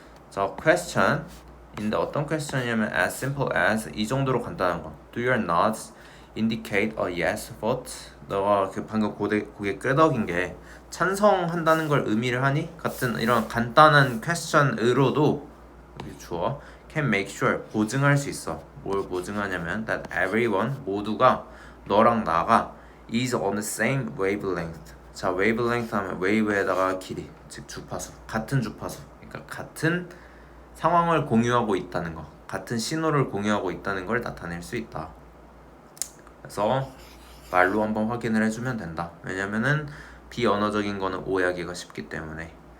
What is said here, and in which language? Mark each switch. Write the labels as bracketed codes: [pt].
[ko] 자, question 인데 어떤 question이냐면 [en] as simple as, [ko] 이 정도로 간단한 거. [en] Do your nods indicate a yes vote? [ko] 너가 그 방금 고개 끄덕인 게 찬성한다는 걸 의미를 하니? 같은 이런 간단한 question으로도 주어 [en] can make sure, [ko] 보증할 수 있어. 뭘 보증하냐면 [en] that everyone, [ko] 모두가, 너랑 나가 [en] is on the same wavelength. [ko] 자, wavelength 하면 wave에다가 길이, 즉 주파수, 같은 주파수, 그러니까 같은 상황을 공유하고 있다는 거, 같은 신호를 공유하고 있다는 걸 나타낼 수 있다. 그래서 말로 한번 확인을 해주면 된다. 왜냐면은 비언어적인 거는 오해하기가 쉽기 때문에.